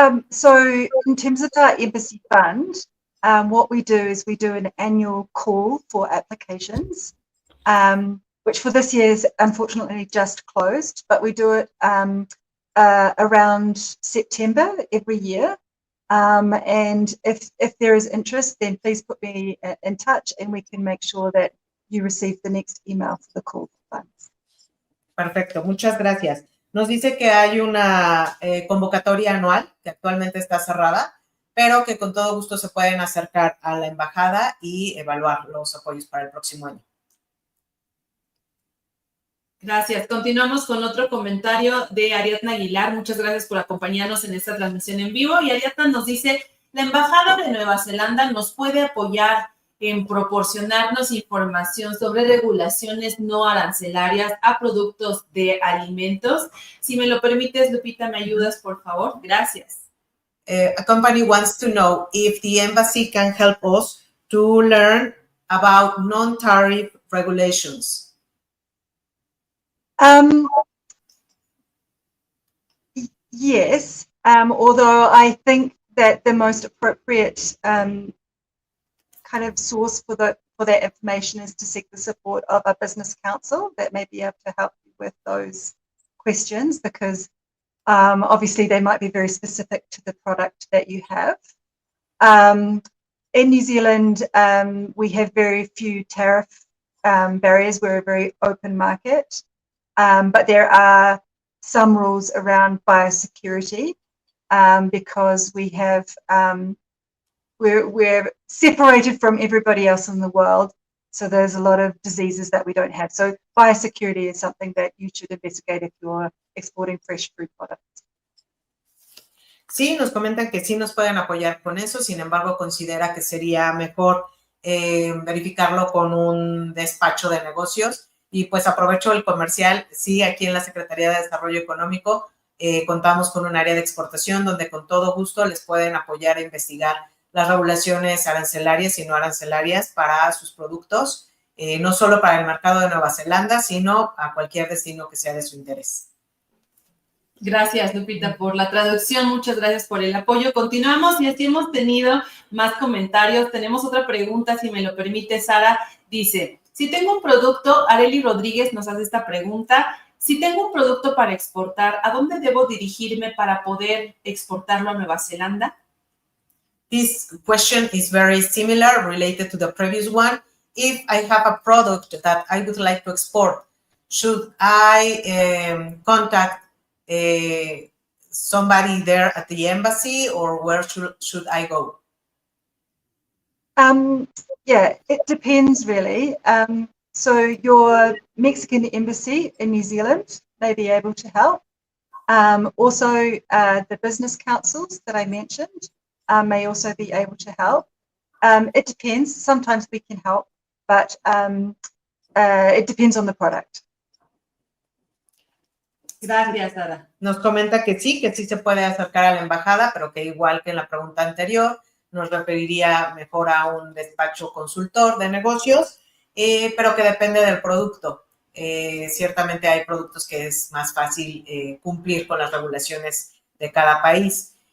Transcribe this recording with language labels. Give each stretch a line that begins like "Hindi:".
English: So in terms of our embassy fund, what we do is we do an annual call for applications, which for this year is unfortunately just closed, but we do it around September every year. And if there is interest, then please put me in touch and we can make sure that you receive the next email for the call for funds.
Spanish: Perfecto, muchas gracias. Nos dice que hay una convocatoria anual que actualmente está cerrada, pero que con todo gusto se pueden acercar a la embajada y evaluar los apoyos para el próximo año. Gracias. Continuamos con otro comentario de Ariadna Aguilar. Muchas gracias por acompañarnos en esta transmisión en vivo. Y Ariadna nos dice: la Embajada de Nueva Zelanda nos puede apoyar en proporcionarnos información sobre regulaciones no arancelarias a productos de alimentos. Si me lo permites, Lupita, ¿me ayudas, por favor? Gracias.
English: A company wants to know if the embassy can help us to learn about non-tariff regulations. Yes, although I think that the most appropriate kind of source for that information is to seek the support of a business counsel that may be able to help you with those questions, because obviously they might be very specific to the product that you have. In New Zealand, we have very few tariff barriers. We're a very open market, but there are some rules around biosecurity because we have we're separated from everybody else in the world, so there's a lot of diseases that we don't have. So biosecurity is something that you should investigate if you're exporting fresh food products.
Spanish: Sí, nos comentan que sí nos pueden apoyar con eso, sin embargo considera que sería mejor verificarlo con un despacho de negocios. Y pues aprovecho el comercial, sí, aquí en la Secretaría de Desarrollo Económico contamos con un área de exportación donde con todo gusto les pueden apoyar a investigar las regulaciones arancelarias y no arancelarias para sus productos, no solo para el mercado de Nueva Zelanda, sino a cualquier destino que sea de su interés. Gracias, Lupita, por la traducción. Muchas gracias por el apoyo. Continuamos y así hemos tenido más comentarios. Tenemos otra pregunta, si me lo permite, Sara. Dice: si tengo un producto, Areli Rodríguez nos hace esta pregunta: si tengo un producto para exportar, ¿a dónde debo dirigirme para poder exportarlo a Nueva Zelanda?
English: This question is very similar, related to the previous one. If I have a product that I would like to export, should I contact somebody there at the embassy, or where should I go? Yeah, it depends really. So your Mexican embassy in New Zealand may be able to help. Also, the business councils that I mentioned may also be able to help. It depends. Sometimes we can help, but it depends on the product.
Spanish: Gracias, Sara. Nos comenta que sí se puede acercar a la embajada, pero que igual que en la pregunta anterior, nos referiría mejor a un despacho consultor de negocios, pero que depende del producto. Ciertamente hay productos que es más fácil cumplir con las regulaciones de cada país.